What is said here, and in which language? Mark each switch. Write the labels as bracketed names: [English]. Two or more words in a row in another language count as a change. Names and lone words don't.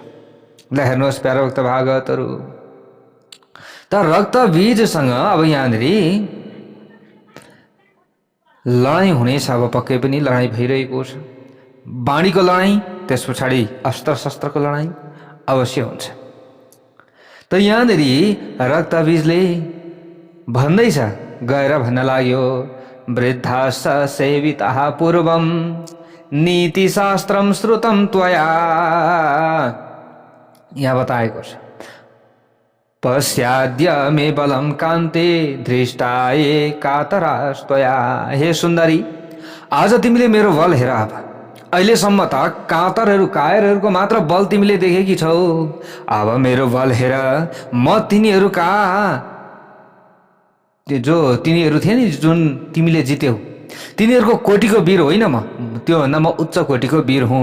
[Nepali] ल हेर्नुहोस् प्यारा भक्त भागवतहरू, त रक्तबीजसँग अब यहाँनिर लडाईँ हुनेछ। अब पक्कै पनि लडाईँ भइरहेको छ। बाणीको लडाईँ, त्यस पछाडि अस्त्र शस्त्रको लडाईँ अवश्य हुन्छ। त यहाँनिर रक्तबीजले भन्दैछ, गएर भन्न लाग्यो, [Sanskrit] वृद्धाश्च सेविताः पूर्वं नीतिशास्त्रं श्रुतं त्वया। [Nepali] यहाँ बताएको छ, [Sanskrit] पश्याद्य मे बलं कान्ते दृष्टाये कातरास्त्वया। [Nepali] हे सुन्दरी, आज तिमीले मेरो बल हेर। अब अहिलेसम्म त कातरहरू कायरहरूको मात्र बल तिमीले देखेकी छौ। अब मेरो बल हेर। म तिनीहरूका जो तिनीहरू थिए नि, जुन तिमीले जित्यौ, तिनीहरूको कोटिको वीर होइन म, त्योभन्दा म उच्च कोटिको वीर हुँ।